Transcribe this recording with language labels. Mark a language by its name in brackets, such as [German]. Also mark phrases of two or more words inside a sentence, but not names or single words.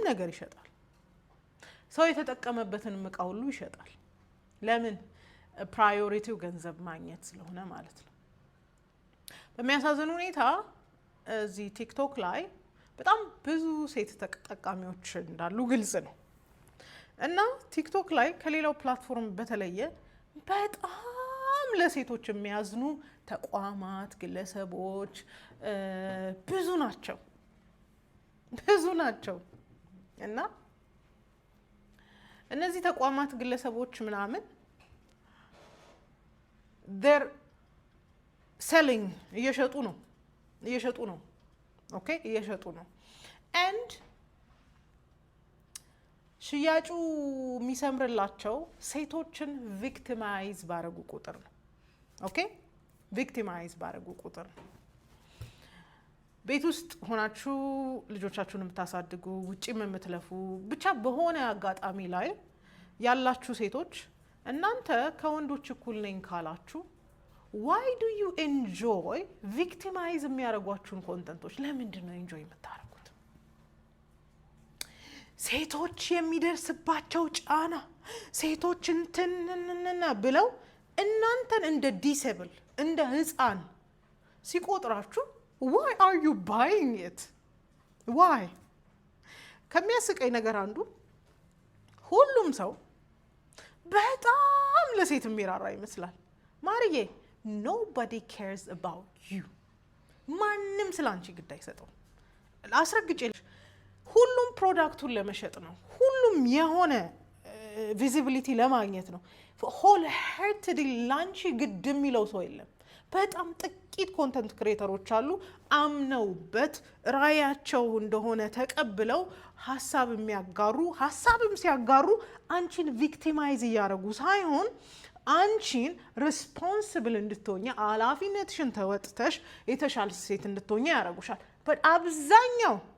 [Amharic] ነገር ይሸጣል ሰው የተጠቀመበትን ዕቃ ሁሉ ይሸጣል ለምን ፕራዮሪቲው ገንዘብ ማግኘት ስለሆነ ማለት ነው በሚያሳዝን ሁኔታ እዚህ ቲክቶክ ላይ በጣም ብዙ ሴት ተጠቃሚዎች እንዳሉ ግልጽ ነው እና ቲክቶክ ላይ ከሌላው ፕላትፎርም በተለየ በጣም ለሴቶች የሚያዝኑ ተቋማት ግለሰቦች ብዙ ናቸው እና እነዚህ ተቋማት ግለሰቦች ምናምን [English] they're selling [Amharic] እየሸጡ ነው ኦኬ እየሸጡ ነው and ሽያጩ የሚሰምርላቸው ሴቶችን ቪክቲማይዝ ባረጉ ቁጥር ነው ኦኬ ቪክቲማይዝ ባረጉ ቁጥር ነው ቤት ውስጥ ሆናችሁ ልጆቻችሁን የምታሳድጉ ውጪም የምትለፉ ብቻ በሆነ አጋጣሚ ላይ ያላችሁ ሴቶች እናንተ ከወንዶች እኩል ነኝ ካላችሁ [English] why do you enjoy victimize [Amharic] የሚያደርጓችሁን ኮንተንቶች ለምንድን ነው enjoy የምታደርጉት ሴቶች የሚደርስባቸው ጫና ሴቶች እንትንንና ብለው እናንተን እንደ ዲሴብል እንደ ህፃን ሲቆጥራችሁ [English] why are you buying it why [Amharic] ከሚያስቀኝ ነገር አንዱ ሁሉም ሰው በጣም ለሴት የሚራራ ይመስላል ማርዬ [English] nobody cares about you [Amharic] ማንንም ስላንቺ ግዳይ ሰጠው አስረግጬልሽ ሁሉም ፕሮዳክቱን ለመሸጥ ነው ሁሉም የሆነ ቪዚቢሊቲ ለማግኘት ነው [English] whole heartedly [Amharic] ላንቺ ግድ የሚለው ሰው የለም በጣም ጥቂት [English] content creators [Amharic] አሉ አምነውበት ራያቸው እንደሆነ ተቀብለው ሐሳብ የሚያጋሩ ሐሳብም ሲያጋሩ አንቺን ቪክቲማይዝ ያደርጉ ሳይሆን አንቺን ሪስፖንሲብል እንድትሆኚ ኃላፊነትሽን ተወጥተሽ የተሻለ ሴት እንድትሆኚ ያደርጉሻል but አብዛኛው